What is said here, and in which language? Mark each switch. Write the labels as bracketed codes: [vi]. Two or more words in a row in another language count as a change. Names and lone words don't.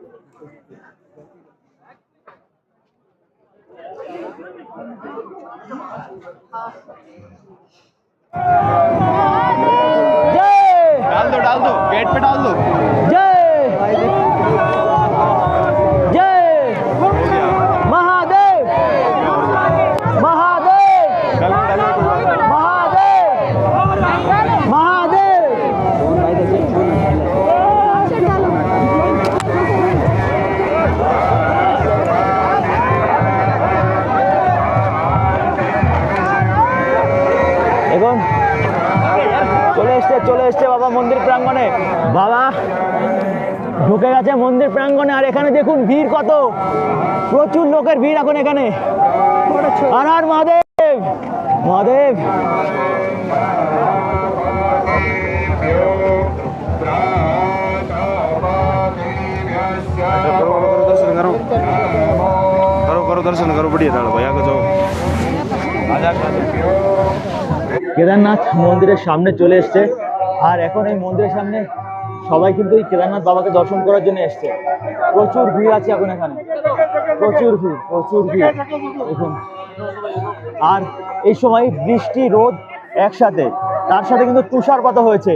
[hi] डाल दो पेट पे डाल दो। जय जय महादेव महादेव महादेव महादेव। [bn] এখন চলে এসছে বাবা মন্দির প্রাঙ্গণে। বাবা ঢুকে গেছে মন্দির প্রাঙ্গণে, আর এখানে দেখুন ভিড় কত, প্রচুর লোকের ভিড় এখন এখানে। হর হর মহাদেব মহাদেব। [hi] करो दर्शन करो बढ़िया था भैया को जाओ। [bn] কেদারনাথ মন্দিরের সামনে চলে এসছে, আর এখন এই মন্দিরের সামনে সবাই কিন্তু এই কেদারনাথ বাবাকে দর্শন করার জন্য এসছে। প্রচুর ভিড় আছে এখন এখানে, প্রচুর ভিড়, প্রচুর ভিড় দেখুন। আর এই সময় বৃষ্টি রোদ একসাথে, তার সাথে কিন্তু তুষারপাত হয়েছে।